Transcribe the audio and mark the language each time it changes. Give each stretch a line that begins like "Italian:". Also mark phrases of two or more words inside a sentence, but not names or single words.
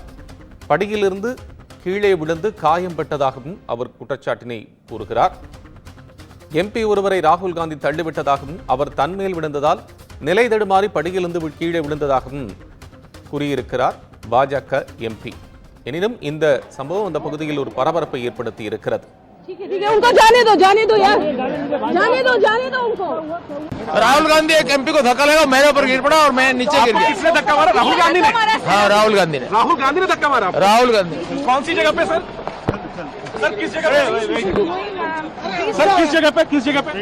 Tamil: படியிலிருந்து கீழே விழுந்து காயம் பெற்றதாகவும் அவர் குற்றச்சாட்டினை கூறுகிறார். எம்பி ஒருவரை ராகுல் காந்தி தள்ளிவிட்டதாகவும் அவர் தன்மேல் விழுந்ததால் நிலை தடுமாறி படியிலிருந்து கீழே விழுந்ததாகவும் கூறியிருக்கிறார் பாஜக எம்பி. எனினும் இந்த சம்பவம் அந்த பகுதியில் ஒரு பரபரப்பை ஏற்படுத்தி இருக்கிறது.
Hindi: राहुल गांधी एक एमपी को धक्का लगा, मेरे ऊपर गिर पड़ा और मैं नीचे गिर गया। किसने धक्का मारा? राहुल गांधी ने? हाँ, राहुल गांधी ने धक्का मारा। राहुल गांधी। कौन सी जगह पे सर? सर किस जगह पे? सर किस जगह पे?